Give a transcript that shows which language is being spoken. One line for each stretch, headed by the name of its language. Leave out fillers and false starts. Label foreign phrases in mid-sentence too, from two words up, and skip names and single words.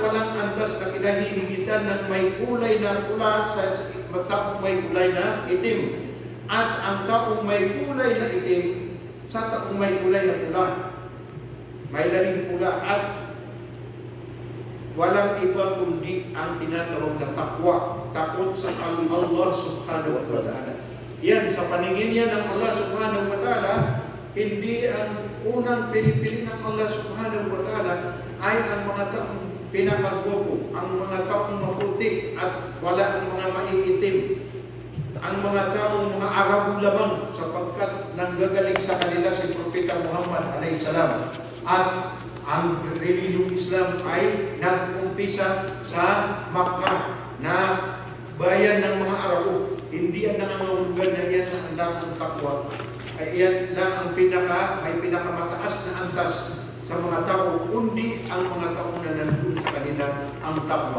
Filipino: walang antas na kinahihigitan ng may kulay na pula sa taong may kulay na itim, at ang taong may kulay na itim sa taong may kulay na pula, may lahing pula, at walang iba kundi ang tinatawag na takwa, takot sa Allah
Arabic: سبحانه وتعالى.
Filipino: Yan, sa paningin yan ng Allah
Arabic: سبحانه وتعالى,
Filipino: hindi ang unang pinipili ng Allah
Arabic: سبحانه وتعالى
Filipino: ay ang mga taong pinakagwapo, ang mga taong maputi at wala ang mga maiitim, ang mga taong mga Arabo lamang, sapagkat nanggagaling sa kanila si Propeta Muhammad
Arabic: عليه السلام.
Filipino: At ang relihiyong Islam ay nag-umpisa sa Makkah na bayan ng mga Arabo. Hindi yan nangangahulugan na yan ang damang takwa. Ay yan lang ang may pinakamataas na antas sa mga tao, kundi ang mga tao na nandun sa kanila ang takwa.